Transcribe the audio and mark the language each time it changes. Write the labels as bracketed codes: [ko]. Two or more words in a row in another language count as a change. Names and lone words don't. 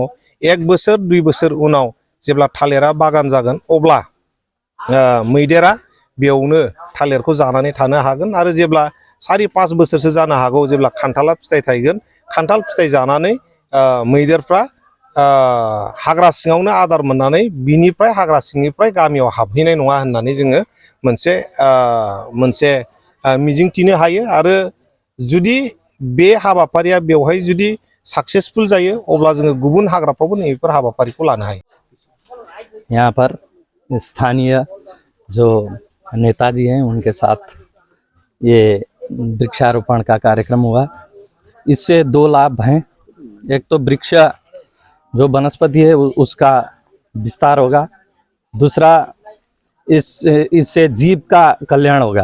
[brx] 1 बोसोर 2 बोसोर उनाव जेब्ला थालिरा बागान जागोन अब्ला मैदेरा बेयावनो थालिरखौ जानानै थानो हागोन आरो जेब्ला 4-5 बोसोरसो जानो हागौ जेब्ला खान्थाला फिथाइ थायगोन, खान्थाल फिथाइ जानानै मैदेरफ्रा हाग्रा सिङावनो आदार मोननानै बिनिफ्राय हाग्रा सिंनिफ्राय गामियाव हाबहैनाय नङा होननानै जोङो मोनसे मिजिंथिनो हायो। आरो जुदि बे हाबाफारिया बेवहाय जुदि सक्सेसफुल जायो अब्ला जोङो गुबुन हाग्राफ्रावबो नैबेफोर हाबाफारिखौ लानो हायो। [hi] यहाँ पर स्थानीय जो नेताजी हैं उनके साथ ये वृक्षारोपण का कार्यक्रम हुआ। इससे 2 लाभ हैं। एक तो वृक्ष जो वनस्पति है उसका विस्तार होगा, दूसरा इससे जीव का कल्याण होगा।